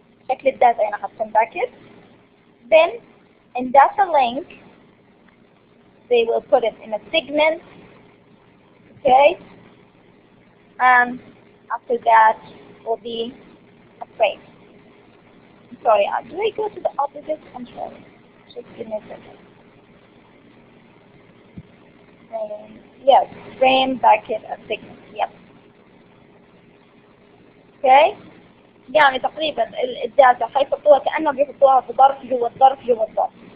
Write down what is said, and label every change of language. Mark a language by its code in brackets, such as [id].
[ar] شكل الداتا هنا حاطين packet. [en] Then in data link they will put it in a segment. Okay. And after that will be a frame. Sorry, do I go to the opposite? I'm sorry. Just give me a second. Frame. Yes, frame, bucket, and segment. Yep. Okay. [ar] يعني تقريبا الداتا حيحطوها كأنهم بيحطوها في ظرف جوا الظرف جوا الظرف.